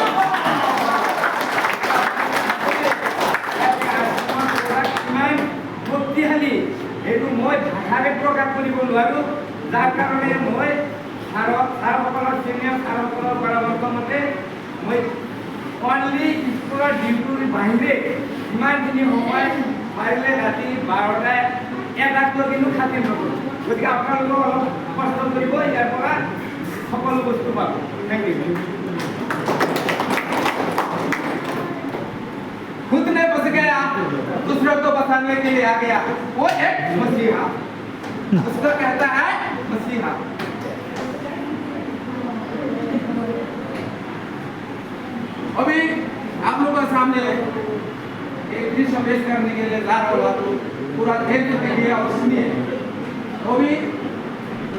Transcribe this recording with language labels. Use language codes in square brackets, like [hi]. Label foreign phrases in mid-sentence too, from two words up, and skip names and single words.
[as] শক্তিশালী এইটো মই ভাষাৰে প্ৰকাশ কৰিব নোৱাৰোঁ, যাৰ কাৰণে মই ছাৰসকলৰ চিনিয়ৰ ছাৰসকলৰ পৰামৰ্শ মতে মই [en] only school duty [as] বাহিৰে ইমানখিনি সময় পাৰিলে ৰাতি 12টা 1 কিন্তু খাতি নকৰোঁ। গতিকে আপোনালোকক অলপ কষ্ট কৰিব, ইয়াৰ পৰা সকলো বস্তু পাব। [en] Thank you. [hi] खुद ने बच गया, दूसरों को बचाने के लिए आ गया, वो एक मसीहा, उसको कहता है मसीहा। अभी आप लोगों के सामने एक दृश्य पेश करने के लिए जा रहा हूँ, पूरा धैर्य देखिए और सुनिए।